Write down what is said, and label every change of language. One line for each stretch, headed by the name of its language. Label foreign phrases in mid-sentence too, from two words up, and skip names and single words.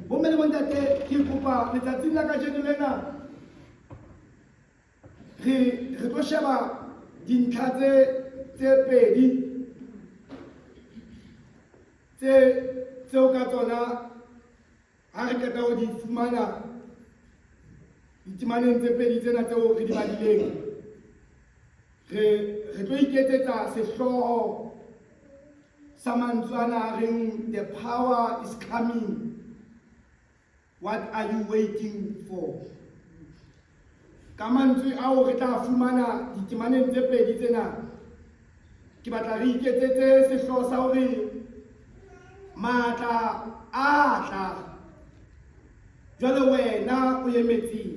Southern Sotho: Bomme le bontate, ke kopa letsatsing la kajeno lena re tlo sheba dintlha tse pedi tseo ka tsona ha re keta ho di fumana ditemaneng tse pedi tsena tseo re di badileng. Re tlo iketsetsa sehloho sa mantswana a reng
English: the power is coming, what are you waiting for?
Southern Sotho: Ka mantswe ao re tla fumana ditemaneng tse pedi tsena, ke batla re iketsetse sehloho sa hore matla a tla, jwale wena o emetseng.